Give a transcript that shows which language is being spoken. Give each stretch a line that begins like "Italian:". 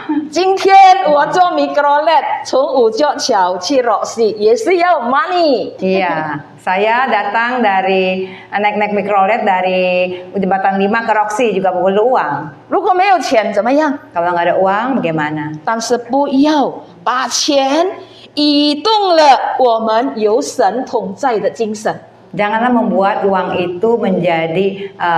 Chinese: 今天我坐 mikrolet 从五角桥去 Roxy 也是要 money。
Indonesian: Iya, saya datang dari naik mikrolet dari jembatan 5 ke Roxy juga perlu uang.
Chinese: 如果没有钱怎么样？
Indonesian: Kalau nggak ada uang bagaimana?
Chinese: 但是不要把钱移动了我们有神同在的精神。
Indonesian: Janganlah membuat uang itu menjadi